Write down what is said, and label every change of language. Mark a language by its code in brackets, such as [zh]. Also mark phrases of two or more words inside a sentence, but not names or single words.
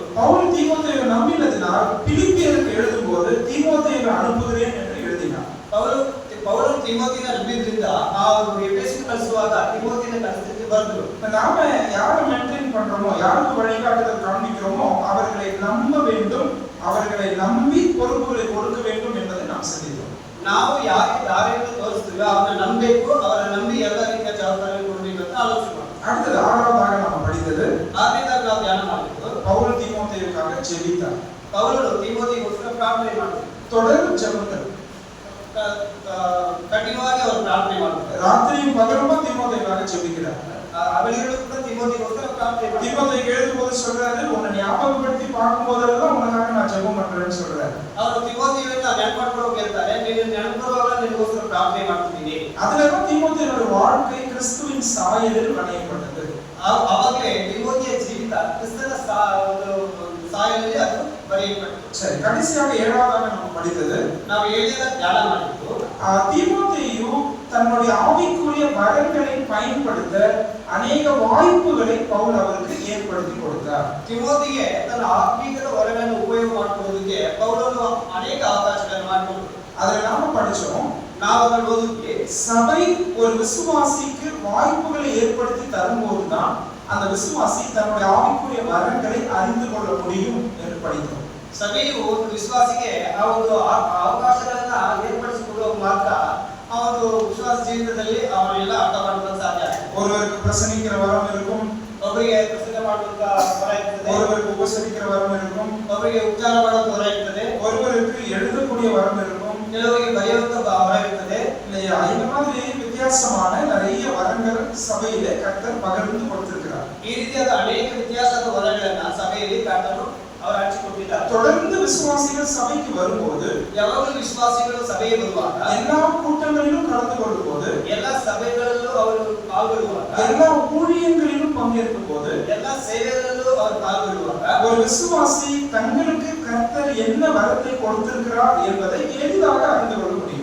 [ta] பவுல் தீமோத்தேயுவை நம்பினதினால் பிலிப்பியருக்கு எழுதும்போது தீமோத்தேயுவை அனுப்புகிறேன் என்று எழுதினார். [kn] ಪೌಲನು ತಿಮೋತಿಯನ್ನು ನಂಬಿದ್ರಿಂದ ಅವರು ಎಫೆಸಕ್ಕೆ ಕಳಿಸುವಾಗ ತಿಮೋತಿಯನ್ನು ಕಳಿಸಿದ್ದು ಬರೆದರು. [ta] நாம யாரை மெயின்டைன் பண்றோமோ, யாருக்கு வழிகாட்டுதல் காண்பிக்கிறோமோ அவர்களை நம்ப வேண்டும், அவர்களை நம்பி பொறுப்புகளை கொடுக்க வேண்டும் என்பதை நாம் சிந்தித்தோம். [kn] ನಾವು ಯಾರನ್ನು ತೋರಿಸ್ತೀವಿ ಅವರನ್ನ ನಂಬಬೇಕು, ಅವರ ನಂಬಿ ಎಲ್ಲ ರೀತಿಯ ಜವಾಬ್ದಾರಿ ಕೊಡಬೇಕು ಅಂತ ಆಲೋಚನೆ ಮಾಡಿ. [ta] அடுத்தது ஆறாவதாக நாம் படித்தது, [kn] ಆರನೇದಾಗಿ ನಾವು ಧ್ಯಾನ ಮಾಡಿದ್ದು [ta] பவுல் தீமோத்தேயுக்காக ஜெபித்தார். [kn] ಪೌಲನು ತಿಮೋತಿಗೋಸ್ಕರ ಪ್ರಾರ್ಥನೆ ಮಾಡಿದ್ರು. [ta] தொடர் ஜெபங்கள், [kn] ಕಠಿಣವಾಗಿ ಅವರು ಪ್ರಾರ್ಥನೆ ಮಾಡಿದ್ರು. [ta] ராத்திரியும் பகலுமா தீமோத்தேயுக்காக ஜெபிக்கிறார். [kn] ಅವಳಿಗಳು ಕೂಡ ತಿಮೋತಿಗೋಸ್ಕರ ಪ್ರಾರ್ಥನೆ ಮಾಡಿದ್ರು. [ta] தீமோத்தேயுக்கு எழுதும்போது சொல்றாரு, உன்னை ஞாபகப்படுத்தி பார்க்கும் போதெல்லாம் உனக்காக நான் ஜெபம் பண்றேன்னு சொல்றாரு. [kn] ಅವರು ತಿಮೋತಿಯನ್ನು ನೆನಪು ಮಾಡ್ಕೊಳ್ಳೋಕೆ ಹೇಳ್ತಾರೆ, ನೀನು ನೆನಪುವಾಗ ನಿನಗೋಸ್ಕರ ಪ್ರಾರ್ಥನೆ ಮಾಡ್ತಿದ್ದೀನಿ. [ta] அதுலதான் தீமோத்தேயுடைய வாழ்க்கை கிறிஸ்துவின் சாயலில் வணையப்பட்டது. [kn] ಅವಾಗಲೇ ತಿಮೋತಿಯ ಜೀವಿತ ಕ್ರಿಸ್ತನ ಸಾಯಲಲ್ಲಿ ಅದು ಬರೆಯಲ್ಪಟ್ಟது. [ta] சரி, கடைசியாக ஏழாவதாக நாம் படித்தது, [kn] ನಾವು ಏಳನೇದಾಗಿ ಧ್ಯಾನ ಮಾಡಿದ್ದು [ta] தீமோத்தேயு தன்னுடைய ஆவிக்குரிய வரங்களை பயன்படுத்த அநேக வாய்ப்புகளை பவுல் அவருக்கு ஏற்படுத்தி கொடுத்தார். [kn] ತಿಮೋತಿಗೆ ತನ್ನ ಆತ್ಮೀಕದ ವರಗಳನ್ನು ಉಪಯೋಗ ಮಾಡಿಕೊಳ್ಳೋದಕ್ಕೆ ಪೌಲನು ಅನೇಕ ಅವಕಾಶಗಳನ್ನು ಮಾಡಿಕೊಂಡರು. [ta] அதை நாம படிச்சோம். [kn] ನಾವು ಅದನ್ನು ಓದಿದ್ವಿ. [ta] சபை ஒரு விசுவாசிக்கு வாய்ப்புகளை ஏற்படுத்தி தரும்போதுதான் அந்த விசுவாசி தன்னுடைய ஆவிக்குரிய வரங்களை அறிந்து கொள்ள முடியும் என்று படித்தோம். [kn] ಸಭೆಯು ಒಂದು ವಿಶ್ವಾಸಿಗೆ ಆ ಒಂದು ಅವಕಾಶಗಳನ್ನ ಏರ್ಪಡಿಸಿಕೊಳ್ಳುವ ಮಾತ್ರ ಆ ಒಂದು ವಿಶ್ವಾಸ ಜೀವಿತದಲ್ಲಿ ಅವರೆಲ್ಲ ಅರ್ಥ ಮಾಡಲು ಸಾಧ್ಯ. [ta] ஒருவருக்கு பிரசங்கிக்கிற வரம் இருக்கும், [kn] ಒಬ್ಬರಿಗೆ ಪ್ರಸಂಗ ಮಾಡುವಂತ ವರ ಇರ್ತದೆ, [ta] ஒருவருக்கு உபசரிக்கிற வரம் இருக்கும், [kn] ಒಬ್ಬರಿಗೆ ಉಪಚಾರ ಮಾಡುವಂತ ವರ ಇರ್ತದೆ, [ta] ஒருவருக்கு எழுதக்கூடிய வரம் இருக்கும், [kn] ಕೆಲವರಿಗೆ ಬರೆಯುವಂತ ವರ ಇರ್ತದೆ. [ta] இல்லையா? இந்த மாதிரி வித்தியாசமான நிறைய வரங்கள் சபையிலே கர்த்தர் பகிர்ந்து கொடுத்திருக்கிறார். [kn] ಈ ರೀತಿಯಾದ ಅನೇಕ ವ್ಯತ್ಯಾಸದ ವರಗಳನ್ನ ಸಭೆಯಲ್ಲಿ ಕರ್ತನು ಅವರು ಹಂಚಿಕೊಟ್ಟಿದ್ದಾರೆ. [ta] தொடர்ந்து விசுவாசிகள் சபைக்கு வரும்போது, [kn] ಯಾವಾಗಲೂ ವಿಶ್ವಾಸಿಗಳು ಸಭೆಗೆ ಬರುವಾಗ, [ta] எல்லா கூட்டங்களிலும் கலந்து கொள்ளும்போது, [kn] ಎಲ್ಲ ಸಭೆಗಳಲ್ಲೂ ಅವರು ಪಾಲ್ಗೊಳ್ಳುವಾಗ, [ta] எல்லா ஊழியங்களிலும் பங்கேற்கும் போது, [kn] ಎಲ್ಲ ಸೇವೆಗಳಲ್ಲೂ ಅವರು ಪಾಲ್ಗೊಳ್ಳುವಾಗ, [ta] ஒரு விசுவாசி தங்களுக்கு கர்த்தர் என்ன வரத்தை கொடுத்திருக்கிறார் என்பதை எளிதாக அறிந்து கொள்ள முடியும்.